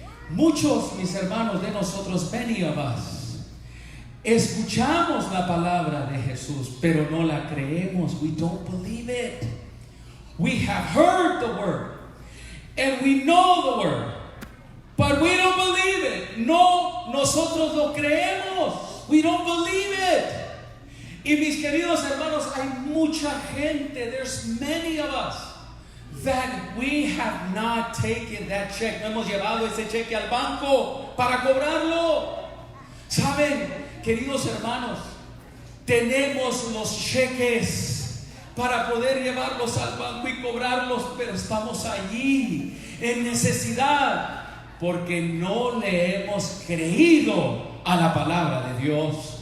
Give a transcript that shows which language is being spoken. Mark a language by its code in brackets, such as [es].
[es] Muchos, mis hermanos, de nosotros, [en] many of us, [es] escuchamos la palabra de Jesús, pero no la creemos. [en] We don't believe it. We have heard the word and we know the word, but we don't believe it. [es] No, nosotros lo creemos. [en] We don't believe it. [es] Y mis queridos hermanos, hay mucha gente, [en] there's many of us, that we have not taken that check. [es] No hemos llevado ese cheque al banco para cobrarlo. ¿Saben, queridos hermanos? Tenemos los cheques para poder llevarlos al banco y cobrarlos, pero estamos allí en necesidad porque no le hemos creído a la palabra de Dios.